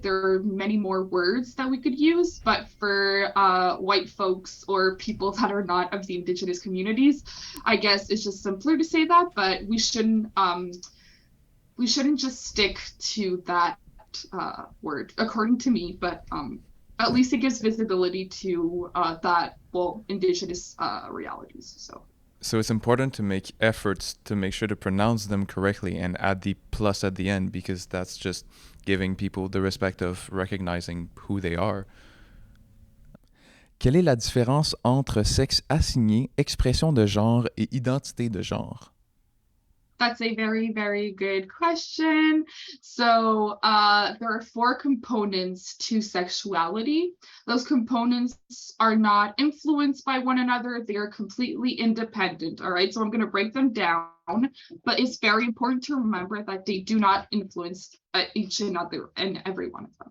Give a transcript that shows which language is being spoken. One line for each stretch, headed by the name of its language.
English: There are many more words that we could use, but for white folks or people that are not of the Indigenous communities, I guess it's just simpler to say that, but we shouldn't just stick to that word, according to me, but at least it gives visibility to Indigenous realities. So it's important to make efforts to make sure to pronounce them correctly and add the plus at the end, because that's just giving people the respect of recognizing who they are.
French: Quelle est la différence entre sexe assigné, expression de genre et identité de genre?
English: That's a very, very good question. So there are 4 components to sexuality. Those components are not influenced by one another. They are completely independent. All right, so I'm going to break them down, but it's very important to remember that they do not influence each another and every one of them.